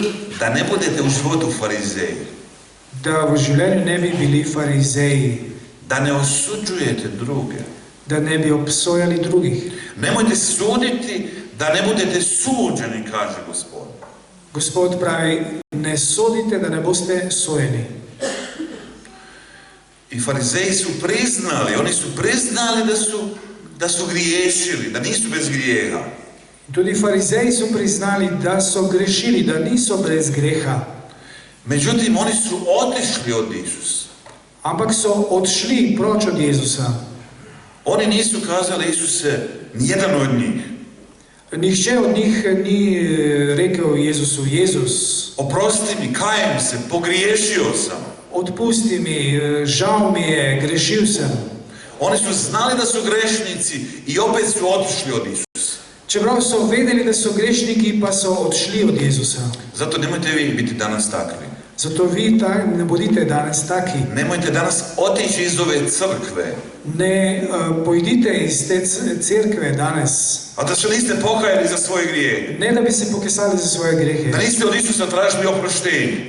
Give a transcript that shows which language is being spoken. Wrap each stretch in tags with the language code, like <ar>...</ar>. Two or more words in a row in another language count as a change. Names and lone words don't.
<hr>Da ne budete u životu farizeji.</hr> <sl>Da v življenju ne bi bili farizeji.</sl> <hr>Da ne osuđujete druge.</hr> <sl>Da ne bi obsojali drugih.</sl> <hr>Nemojte suditi da ne budete suđeni, kaže Gospod.</hr> <sl>Gospod pravi: ne sodite, da ne boste sojeni.</sl> <hr>I farizeji su priznali, oni su priznali da su griješili, da nisu bez grijeha.</hr> <sl>Tudi farizeji su priznali, da so grešili, da niso brez greha.</sl> <hr>Međutim, oni su otišli od Isusa.</hr> <sl>Ampak so odšli proč od Jezusa.</sl> <hr>Oni nisu kazali Isuse, nijedan od njih.</hr> <sl>Nihče od njih ni rekel Jezusu, Jezus,</sl> <hr>oprosti mi, kajem se, pogriješio sam.</hr> <sl>otpusti mi, žal mi je, grešil sem.</sl> <hr>Oni su znali da su grešnici i opet su otišli od Isusa.</hr> <sl>Čeprav so vedeli, da so grešniki, pa so odšli od Jezusa.</sl> <hr>Zato nemojte vi biti danas takvi.</hr> <sl>Zato vi ne bodite danes taki.</sl> <hr>Nemojte danas otići iz ove crkve,</hr> <sl>Ne pojdite iz te cerkve danes.</sl> <hr>a da se niste pokajali za svoje grijehe.</hr> <sl>Ne da bi se pokesali za svoje grehe.</sl> <hr>Da niste od Isusa tražili oproštenje.</hr>